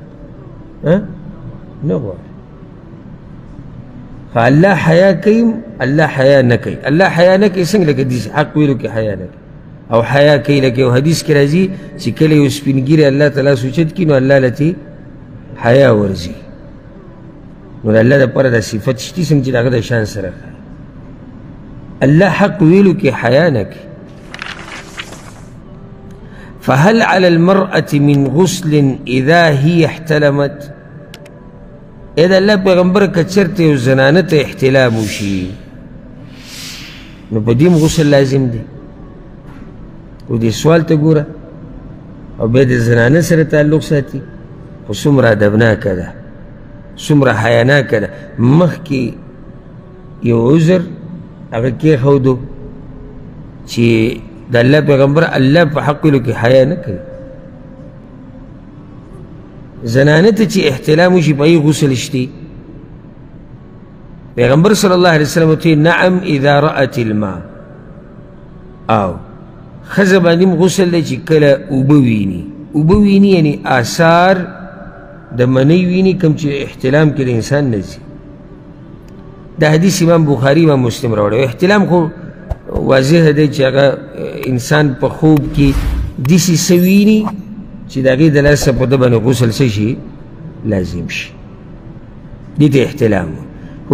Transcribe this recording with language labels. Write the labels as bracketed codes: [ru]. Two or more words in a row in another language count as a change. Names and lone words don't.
[ps] نه غواړي خو الله حیا کوي الله حیا نه کوي الله حیا نه کوي څنګه لکه داسې حق ویلو کې حیا نه کوي او حیا کوي لکه یو حدیث کې راځي چې کله یو سپین ږیری الله تعالی سوچت کړي نو الله لتې حیا ورځي نو د الله دپاره دا صفت شتي څنګه چې د هغه د شان سره ښایي الله حق ویلو کې حیا نه کوي [ar] فهل على المرأة من غسل إذا هي احتلمت [ps] اذا الله پیغمبر که چرته یو زنانه ته احتلام وشي نو په دې غسل لازم دی او دې سوال ته ګوره او بیا د زنانه سره تعلق ساتي خو څومره ادبناکه ده څومره حیاناکه ده مخکې یو عذر هغه کېښودو چې د الله پیغمبر الله په حق ویلو کې حیا نه کوي زنانه ته چې احتلام وشي په هغې غسل شتي پیغمبر صلی الله علیه وسلم ورته [ar] نعم اذا رأت الماء [ps] او ښځه باندې غسل دی چې کله اوبه ویني اوبه ویني یعنې آثار د منۍ ویني کوم چې احتلام کې د انسان نه ځي دا حدیث امام بخاري امام مسلم راوړی احتلام خو واضح دی چې هغه انسان په خوب کې داسې څه ویني چې د هغې د لاسه په ده باندې غسل څه شي لازم شي دې ته احتلام خو